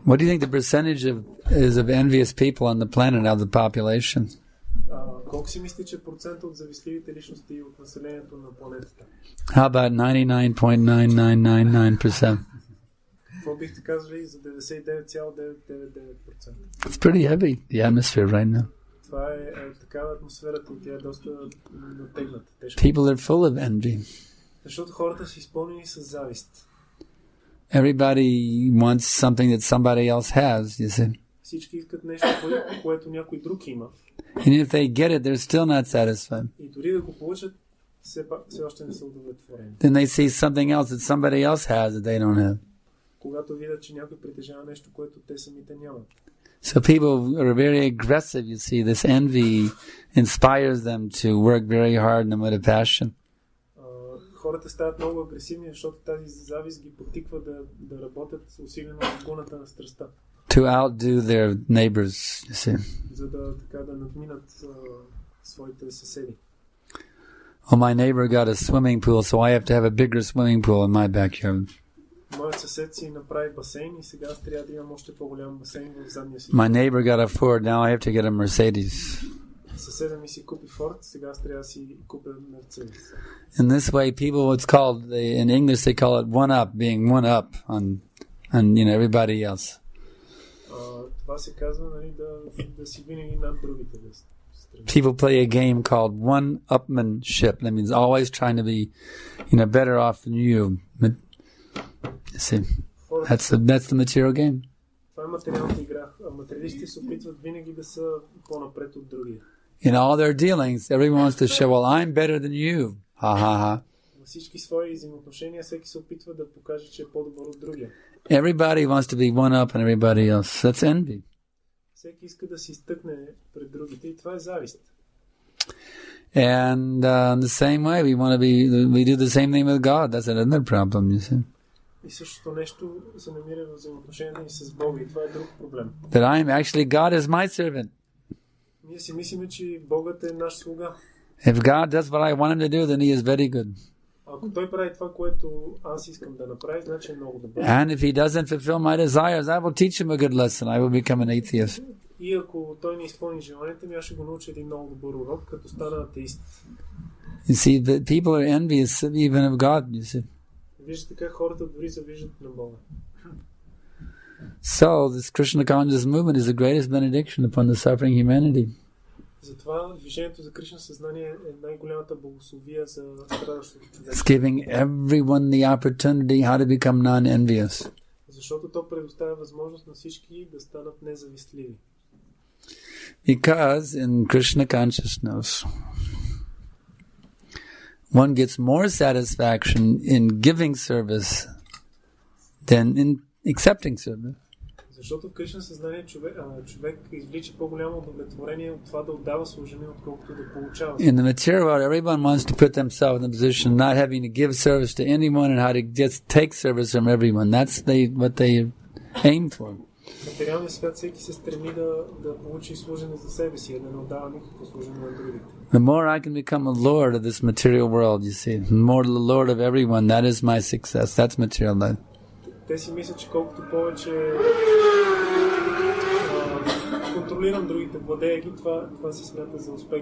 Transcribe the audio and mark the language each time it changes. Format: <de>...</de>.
<en>What do you think the percentage is of envious people on the planet out of the population?</en> <bg>Колко си мисли, че процент от завистливите личности от населението на планетата?</bg> <en>How about 99.9999%?</en> <bg>Какво бихте казали за 99,999%?</bg> <en>It's pretty heavy, the atmosphere right now.</en> <bg>Това е такава атмосферата и тя е доста натегната.</bg> <en>People are full of envy.</en> <bg>Защото хората са изпълнени с завист.</bg> <en>Everybody wants something that somebody else has, you see.</en> <bg>Всички искат нещо, което някой друг има.</bg> <en>And if they get it, they're still not satisfied.</en> <bg>И дори да го получат, все още не са удовлетворени.</bg> <en>Then they see something else that somebody else has that they don't have.</en> <bg>Когато видят, че някой притежава нещо, което те самите нямат.</bg> <en>So people are very aggressive, you see. This envy inspires them to work very hard and with a passion.</en> <bg>Хората стават много агресивни, защото тази завист ги потиква да работят усилено в гуната на страстта.</bg> <en>To outdo their neighbors, you see.</en> <bg>За да надминат своите съседи.</bg> <en>Oh, my neighbor got a swimming pool, so I have to have a bigger swimming pool in my backyard.</en> <bg>Моят съсед си направи басейн и сега аз трябва да имам още по-голям басейн в задния си.</bg> <en>My neighbor got a Ford, now I have to get a Mercedes.</en> <bg>Съседа ми си купи Форд, сега аз трябва да си купя Мерцедес.</bg> <en>In this way, people, it's called, in English they call it one up, being one up on everybody else.</en> <bg>Това се казва, нали, да си винаги над другите.</bg> <en>People play a game called one-upmanship. That means always trying to be, better off than you. See, that's the material game.</en> <bg>Това е материалната игра. Материалистите се опитват винаги да са по-напред от другия.</bg> <en>In all their dealings, everyone wants to show, well, I'm better than you. Ha ha ha.</en> <bg>Във всички свои взаимоотношения всеки се опитва да покаже, че е по-добър от другия.</bg> <en>Everybody wants to be one up on everybody else. That's envy.</en> <bg>Всеки иска да се изтъкне пред другите и това е завист.</bg> <en>And in the same way, we do the same thing with God. That's another problem, you see.</en> <bg>И същото нещо се намира в взаимоотношенията ни с Бога и това е друг проблем.</bg> <en>That God is my servant.</en> <bg>Ние си мислиме, че Богът е наш слуга.</bg> <en>If God does what I want him to do, then he is very good.</en> <bg>Ако той прави това, което аз искам да направи, значи е много добър.</bg> <en>And if he doesn't fulfill my desires, I will teach him a good lesson. I will become an atheist.</en> <bg>И ако той не изпълни желанията ми, аз ще го науча един много добър урок, като стана атеист.</bg> <en>You see, the people are envious even of God, you see.</en> <bg>Виждате как хората дори завиждат на Бога.</bg> <en>So, this Krishna conscious movement is the greatest benediction upon the suffering humanity.</en> <bg>Затова движението за Кришна съзнание е най-голямата благословия за страдащото човечество.</bg> <en>It's giving everyone the opportunity how to become non-envious.</en> <bg>Защото то предоставя възможност на всички да станат независтливи.</bg> <en>Because in Krishna consciousness, one gets more satisfaction in giving service than in accepting service.</en> <bg>Защото в Кришна съзнание човек извлича по-голямо удовлетворение от това да отдава служение, отколкото да получава.</bg> <en>In the material world, everyone wants to put themselves in the position of not having to give service to anyone and how to just take service from everyone. That's what they aim for.</en> <bg>В материалния свят всеки се стреми да получи служение за себе си, да не отдава никакво служение на другите.</bg> <en>The more I can become a lord of this material world, you see, the more the lord of everyone, that is my success. That's material life.</en> <bg>Те си мислят, че колкото повече контролирам другите, владея ги, това се смята за успех.</bg>